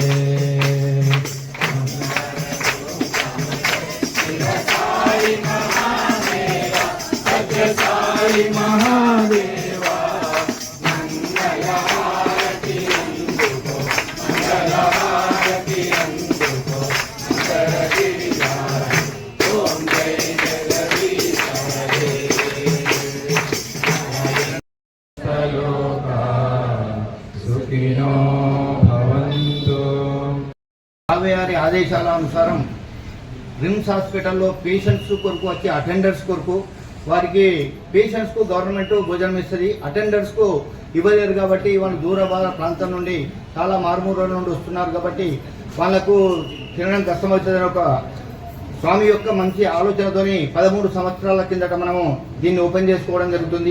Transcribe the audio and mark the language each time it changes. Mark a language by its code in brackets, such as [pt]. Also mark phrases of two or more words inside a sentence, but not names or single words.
[hi] साई महादेवा सत्य साई महादेवा [te] మంగళ హారతి అందుకో మంగళ హారతి అందుకో [hi] मंगल गिरिधारी ओम जय जगदीश हरे। [sa] సుఖినో భవంతు। [te] ఆర్వీఆర్ ఆదేశాల అనుసారం రిమ్స్ హాస్పిటల్లో పేషెంట్స్ కొరకు వచ్చే అటెండర్స్ కొరకు వారికి పేషెంట్స్కు గవర్నమెంట్ భోజనం ఇస్తుంది, అటెండర్స్కు ఇవ్వలేరు కాబట్టి వాళ్ళు దూర ప్రాంతం నుండి చాలా మారుమూల నుండి వస్తున్నారు కాబట్టి వాళ్లకు తినడం కష్టమవుతుందని ఒక స్వామి యొక్క మంచి ఆలోచనతోని 13 సంవత్సరాల కిందట మనము దీన్ని ఓపెన్ చేసుకోవడం జరుగుతుంది.